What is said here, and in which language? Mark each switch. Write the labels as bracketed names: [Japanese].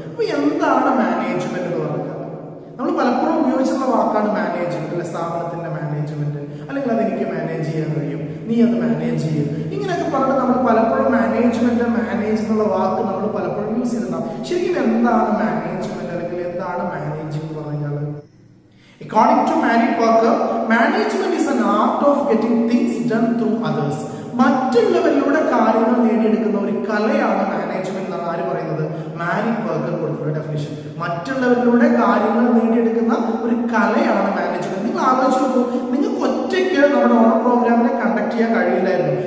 [Malayalam] അപ്പൊ എന്താണ് മാനേജ്മെന്റ് എന്ന് പറഞ്ഞാൽ നമ്മൾ പലപ്പോഴും ഉപയോഗിച്ചുള്ള വാക്കാണ് മാനേജ്മെന്റ്, അല്ലെ? സ്ഥാപനത്തിന്റെ മാനേജ്മെന്റ്, അല്ലെങ്കിൽ അതെനിക്ക് മാനേജ് ചെയ്യാൻ കഴിയും, നീ അത് മാനേജ് ചെയ്യും, ഇങ്ങനെയൊക്കെ പറഞ്ഞിട്ട് നമ്മൾ പലപ്പോഴും മാനേജ്മെന്റ്, മാനേജ് എന്നുള്ള വാക്ക് നമ്മൾ പലപ്പോഴും യൂസ് ചെയ്തിട്ടുണ്ടാവും. ശരിക്കും എന്താണ് മാനേജ്മെന്റ് അല്ലെങ്കിൽ എന്താണ് മാനേജിംഗ് എന്ന് പറഞ്ഞാൽ? [English] According to Mary Parker, management is an art of getting things done through others. [Malayalam] മറ്റുള്ളവരിലൂടെ കാര്യങ്ങൾ നേടിയെടുക്കുന്ന ഒരു കലയാണ് മാനേജ്മെന്റ് എന്നാണ് ആര് പറയുന്നത്? മാരി ബർഗർ കൊടുത്തിട്ടുള്ള ഡെഫിനിഷൻ. മറ്റുള്ളവരിലൂടെ കാര്യങ്ങൾ നേടിയെടുക്കുന്ന ഒരു കലയാണ് മാനേജ്മെന്റ്. നിങ്ങൾ ആലോചിച്ച് നോക്കൂ, നിങ്ങൾക്ക് ഒറ്റയ്ക്ക് നമ്മുടെ ഓണം പ്രോഗ്രാമിനെ കണ്ടക്ട് ചെയ്യാൻ കഴിയില്ലായിരുന്നു.